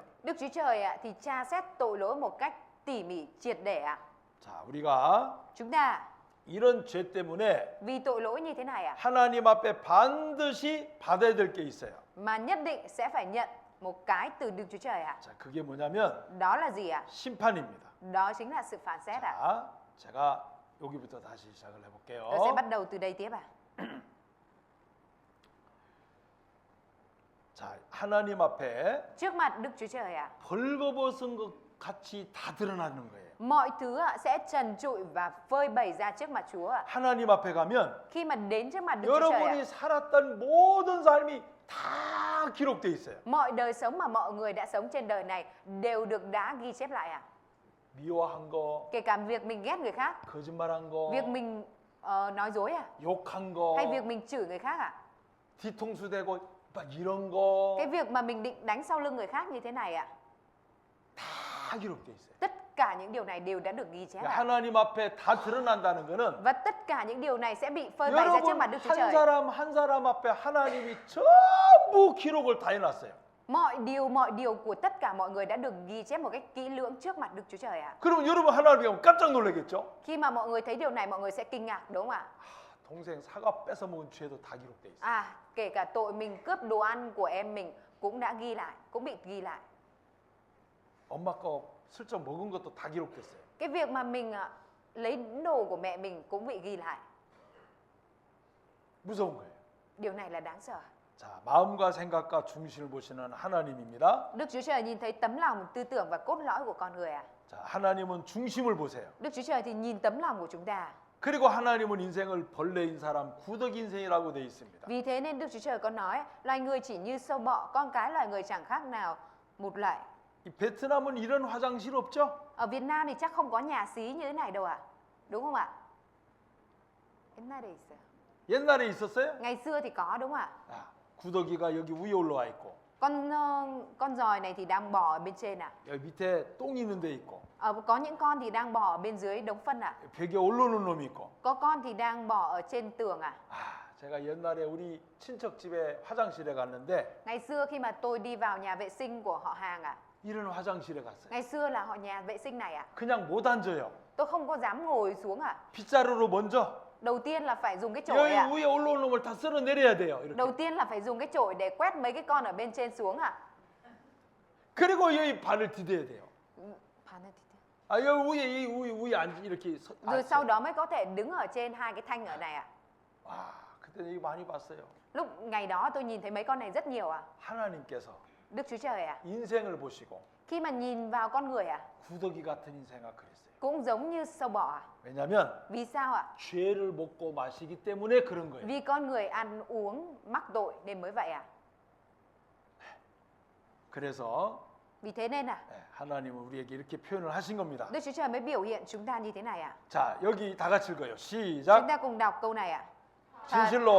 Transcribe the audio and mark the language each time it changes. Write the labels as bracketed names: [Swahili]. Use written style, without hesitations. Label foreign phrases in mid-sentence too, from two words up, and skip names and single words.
[Vietnamese] Đức Chúa Trời ạ thì tra xét tội lỗi một cách tỉ mỉ triệt để ạ. [Korean] 자, 우리가 [Vietnamese] Chúng ta [Korean] 이런 죄 때문에 [Vietnamese] vì tội lỗi như thế này ạ [Korean] 하나님 앞에 반드시 받아야 될 게 있어요. [Vietnamese] mà nhất định sẽ phải nhận một cái từ Đức Chúa Trời ạ. [Korean] 자, 그게 뭐냐면 [Vietnamese] Đó là gì ạ? [Korean] 심판입니다. [Vietnamese] Đó chính là sự phán xét ạ. [Korean] 자, 제가 여기부터 다시 시작을 [Vietnamese] Tôi sẽ [Korean] 해볼게요. [Vietnamese] bắt đầu từ đây tiếp ạ. [Korean] 자, 하나님 앞에 [Vietnamese] Trước mặt Đức Chúa Trời ạ, [Korean] 벌거벗은 것 같이 다 드러나는 거예요. [Vietnamese] mọi thứ ạ sẽ trần trụi và phơi bày ra trước mặt Chúa ạ. [Korean] 하나님 앞에 가면 [Vietnamese] Khi mà đến trước mặt Đức Chúa Trời [Korean] 여러분이 [Vietnamese] ạ, [Korean] 살았던 모든 삶이 다 기록돼 있어요. [Vietnamese] mọi đời sống mà mọi người đã sống trên đời này đều được đã ghi chép lại ạ. [Korean] 미워한 거, [Vietnamese] Kể cả việc mình ghét người khác, [Korean] 거짓말한 거, [Vietnamese] việc mình nói dối ạ, [Korean] 욕한 거, [Vietnamese] hay việc mình chửi người khác ạ. [Korean] 뒤통수 대고 막 이런 거 [Vietnamese] Cái việc mà mình định đánh sau lưng người khác như thế này ạ, [Korean] 다 다 기록돼 있어요. [Vietnamese] Tất cả những điều này đều đã được ghi chép. [Korean] 그러니까 하나님 앞에 다 드러난다는 거는 [Vietnamese] Và tất cả những điều này sẽ bị phơi bày ra trước [Korean] 여러분 [Vietnamese] mặt Đức Chúa [Korean] 한 [Vietnamese] Trời. [Korean] 사람 한 사람 앞에 하나님이 전부 기록을 다 해놨어요. [Vietnamese] Mọi điều của tất cả mọi người đã được ghi chép một cách kỹ lưỡng trước mặt Đức Chúa Trời ạ. [Korean] 그럼 여러분 하나님 보면 깜짝 놀라겠죠? [Vietnamese] Khi mà mọi người thấy điều này, mọi người sẽ kinh ngạc, đúng không ạ? [Korean] 동생 사과 뺏어 먹은 죄도 다 기록돼 있어요. [Vietnamese] À, kể cả tội mình cướp đồ ăn của em mình cũng đã ghi lại, cũng bị ghi lại. [Korean] 엄마 거 슬쩍 먹은 것도 다 기록됐어요. [Vietnamese] Cái việc mà mình lấy đồ của mẹ mình cũng bị ghi lại. [Korean] 무서운 거예요. [Vietnamese] Điều này là đáng sợ. [Korean] 자, 마음과 생각과 중심을 보시는 하나님입니다. [Vietnamese] Đức Chúa Trời nhìn thấy tấm lòng, tư tưởng và cốt lõi của con người ạ. [Korean] 자, 하나님은 중심을 보세요. [Vietnamese] Đức Chúa Trời thì nhìn tấm lòng của chúng ta. [Korean] 그리고 하나님은 인생을 벌레인 사람, 구더기 인생이라고 돼 있습니다. [Vietnamese] Vì thế nên Đức Chúa Trời có nói, loài người chỉ như sâu bọ, con cái loài người chẳng khác nào một loại. [Korean] 이 베트남은 이런 화장실 없죠? [Vietnamese] Ở Việt Nam thì chắc không có nhà xí như thế này đâu ạ. Đúng không ạ? [Korean] 옛날에 있었어요? [Vietnamese] Ngày xưa thì có, đúng không ạ? [Korean] 아, 구더기가 여기 위에 올라와 있고 [Vietnamese] Con giòi này thì đang bò ở bên trên ạ. [Korean] 여기 밑에 똥 있는 데 있고 [Vietnamese] Có những con thì đang bò ở bên dưới đống phân ạ. [Korean] 벽에 올라오는 놈이 있고. [Vietnamese] Có con thì đang bò ở trên tường ạ. [Korean] 제가 옛날에 우리 친척 집에 화장실에 갔는데 [Vietnamese] Ngày xưa khi mà tôi đi vào nhà vệ sinh của họ hàng ạ. [Korean] 이런 화장실에 갔어요. [Vietnamese] Ngày xưa là họ nhà vệ sinh này ạ. [Korean] 그냥 못 앉아요. [Vietnamese] Tôi không có dám ngồi xuống ạ. [Korean] 빗자루로 먼저 [Vietnamese] Đầu tiên là phải dùng cái chổi [Korean] 여기 [Vietnamese] ạ. [Korean] 위에 올라오는 놈을 다 쓸어내려야 돼요. 이렇게. [Vietnamese] Đầu tiên là phải dùng cái chổi để quét mấy cái con ở bên trên xuống ạ. [Korean] 그리고 여기 발을 디뎌야 돼요. 아, 여기 위에 이 위에 앉 이렇게 [Vietnamese] Rồi sau đó mới có thể đứng ở trên hai cái thanh ở này ạ. [Korean] 와, 그때 이거 많이 봤어요. [Vietnamese] Lúc ngày đó tôi nhìn thấy mấy con này rất nhiều ạ. [Korean] 하나님께서 [Vietnamese] Đức Chúa Trời ạ. [Korean] 인생을 보시고 [Vietnamese] Khi mà nhìn vào con người ạ, [Korean] 구더기 같은 인생아 그랬어요. [Vietnamese] cũng giống như sâu bọ ạ. [Korean] 왜냐하면 [Vietnamese] Vì sao ạ? [Korean] 죄를 먹고 마시기 때문에 그런 거예요. [Vietnamese] Vì con người ăn uống mắc tội nên mới vậy ạ. [Korean] 그래서 [Vietnamese] Vì thế nên [Korean] 하나님은 우리에게 이렇게 표현을 하신 겁니다. [Vietnamese] Đức Chúa Trời mới biểu hiện chúng ta như thế này ạ. [Korean] 자, 여기 다 같이 읽어요. [Vietnamese] Chúng [Korean] 시작. [Vietnamese] ta cùng đọc câu này ạ. [Korean] 진실로